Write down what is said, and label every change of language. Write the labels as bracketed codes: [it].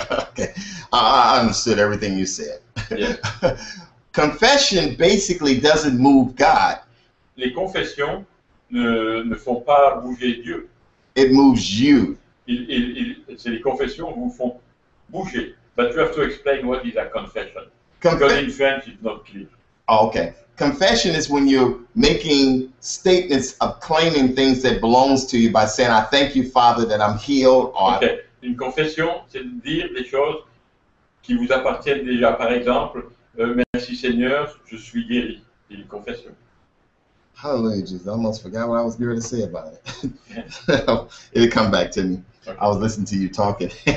[en] Okay, I understood everything you said. Yes. Confession basically doesn't move God. [fr] Les confessions ne font pas bouger Dieu. [en] It moves you. [fr] C'est les confessions qui vous font bouger. [en] But you have to explain what is a confession. Because in French it's not clear. Oh, okay. Confession is when you're making statements of claiming things that belongs to you by saying, I thank you, Father, that I'm healed. Or Okay. [fr] Une confession, c'est de dire des choses qui vous appartiennent déjà. Par exemple, merci Seigneur, je suis guéri. C'est une confession. [en] Hallelujah, Jesus. I almost forgot what I was going to say about it. It'll come back to me. Okay. I was listening to you talking.